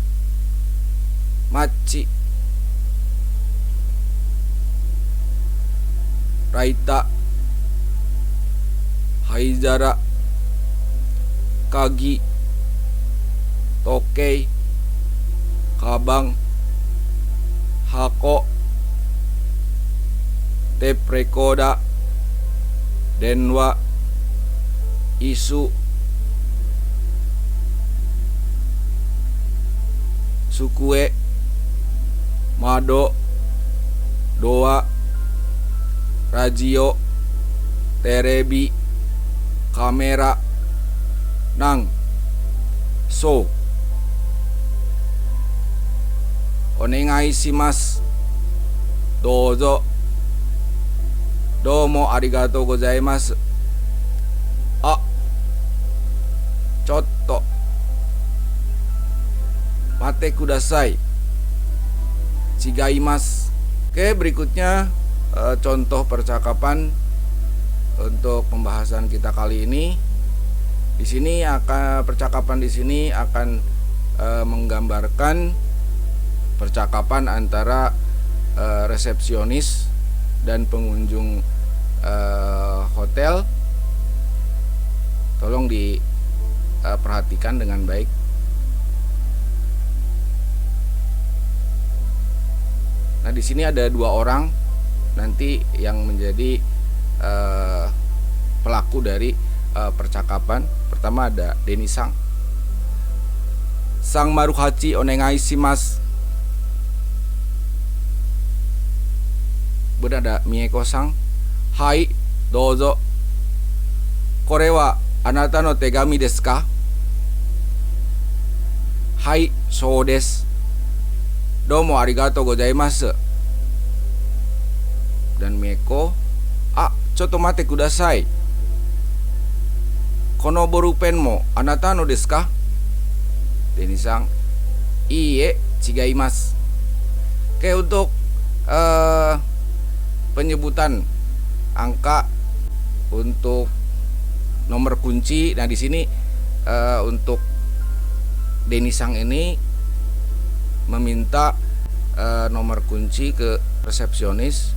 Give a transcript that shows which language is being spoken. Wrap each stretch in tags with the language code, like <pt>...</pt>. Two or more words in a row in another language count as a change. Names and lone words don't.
<ja>町、ライター、灰皿、鍵, 時計、かばん, 箱,</ja> <en>tape recorder,</en> <ja>電話、椅子、机、窓、ドア、ラジオ、テレビ、カメラ、なん、そ, お願いします、どうぞ、どうもありがとうございます、あ、ちょっと、待ってください、違います.</ja> <id>Oke, berikutnya contoh percakapan untuk pembahasan kita kali ini. Di sini percakapan di sini akan menggambarkan percakapan antara resepsionis dan pengunjung hotel. Tolong diperhatikan dengan baik. Nah, di sini ada 2 orang nanti yang menjadi pelaku dari percakapan. Pertama ada Deni-san.</id> <ja>サンマルハチお願いします.</ja> <id>Kemudian ada Mieko-san.</id> <ja>はい、どうぞ. これはあなたの手紙ですか? はい、そうです. どうもありがとうございます. Dan Mieko, ちょっと待ってください. このボールペンもあなたのですか? Deni-san, いいえ、違います.</ja> <id>Oke, untuk penyebutan angka untuk nomor kunci. Nah, di sini untuk Deni-san ini meminta nomor kunci ke resepsionis.</id>